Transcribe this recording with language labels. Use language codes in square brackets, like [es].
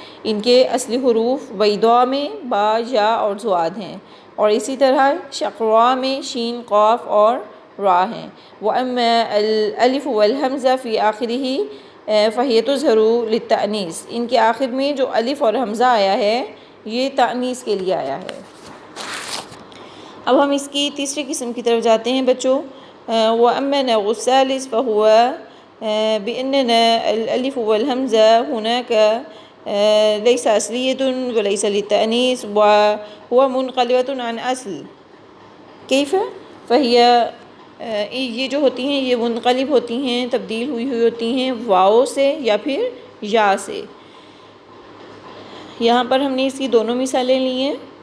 [ur] ان کے اصلی حروف بیضاء میں با یا اور ضاد ہیں، اور اسی طرح شقراء میں شین قاف اور را ہیں. [ar] وَأَمَّا الْأَلِفُ وَالْحَمْزَةُ فِي آخِرِهِ فَهِيَ تُظْهَرُ لِلتَّأْنِيثِ. [ur] ان کے آخر میں جو الف اور حمزہ آیا ہے یہ تأنیث کے لیے آیا ہے. اب ہم اس کی تیسری قسم کی طرف جاتے ہیں بچوں. [ar] وَأَمَّا النَّوْعُ الثَّالِثُ فَهُوَ بِأَنَّنَا الْأَلِفُ وَالْحَمْزَةُ هُنَاكَ ليس أصلية وليس للتأنيث وهو منقلبة عن أصل. كيف؟ فهي [ur] یہ جو ہوتی ہیں یہ منقلب ہوتی ہیں، تبدیل ہوئی ہوتی ہیں واو سے یا پھر یا سے. یہاں پر ہم نے اس کی دونوں مثالیں لی ہیں.